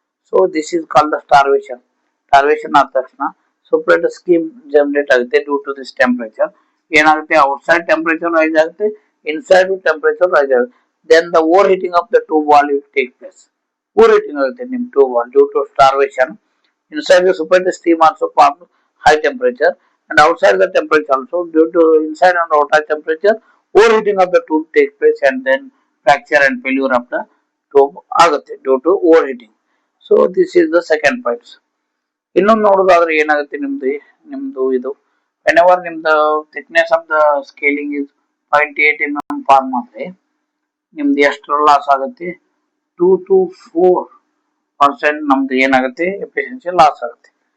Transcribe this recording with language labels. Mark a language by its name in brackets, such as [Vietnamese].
[English] So this is called the starvation. Starvation ಆದ ತಕ್ಷಣ superheated steam generate ಆಗುತ್ತೆ. Due to this temperature ಏನಾಗುತ್ತೆ, outside temperature rise ಆಗುತ್ತೆ, inside temperature rise ಆಗುತ್ತೆ. Then the overheating of the tube wall will take place. overheating ಆಗುತ್ತೆ ನಿಮ್ tube wall due to starvation. Inside the superheated steam also forms high temperature, and outside the temperature also due to inside and outside temperature overheating of the tube takes place, and then fracture and failure of the tube ಆಗುತ್ತೆ due to overheating. So this is the second point. [Kannada] ಇನ್ನೊಂದು ನೋಡೋದಾದ್ರೆ ಏನಾಗುತ್ತೆ, ನಿಮ್ದು ಇದು whenever ನಿಮ್ದು thickness of the scaling is 0.8 mm form ಆದ್ರೆ ನಿಮ್ದು ಎಷ್ಟು ಲಾಸ್ ಆಗುತ್ತೆ, 2 to 4% ನಮ್ದು ಏನಾಗುತ್ತೆ, ಎಫಿಷಿಯನ್ಸಿ ಲಾಸ್ ಆಗುತ್ತೆ.